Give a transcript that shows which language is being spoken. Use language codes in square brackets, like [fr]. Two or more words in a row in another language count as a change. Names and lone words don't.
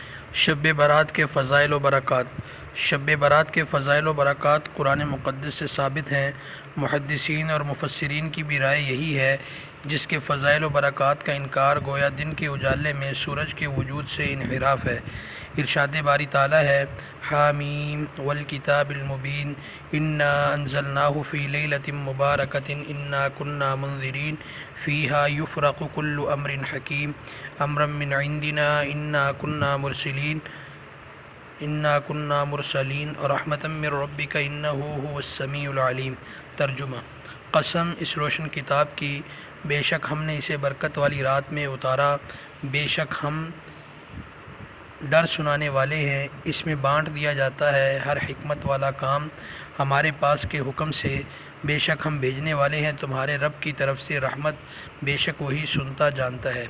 [ur] شب برات کے فضائل و برکات۔ شب برات کے فضائل و برکات قرآن مقدس سے ثابت ہیں۔ محدثین اور مفسرین کی بھی رائے یہی ہے۔ جس کے فضائل و برکات کا انکار گویا دن کے اجالے میں سورج کے وجود سے انحراف ہے۔ ارشاد باری تعالیٰ ہے، [ar] حامیم والکتاب المبین انا انزلناہ فی لیلۃ مبارکۃ انا کنا منذرین فیہا یفرق کل امر حکیم امرا من عندنا انا کنا مرسلین رحمتا من ربک انہ هو السمیع العلیم۔ [ur] ترجمہ: قسم اس روشن کتاب کی، بے شک ہم نے اسے برکت والی رات میں اتارا، بے شک ہم ڈر سنانے والے ہیں۔ اس میں بانٹ دیا جاتا ہے ہر حکمت والا کام ہمارے پاس کے حکم سے، بے شک ہم بھیجنے والے ہیں تمہارے رب کی طرف سے رحمت، بے شک وہی سنتا جانتا ہے۔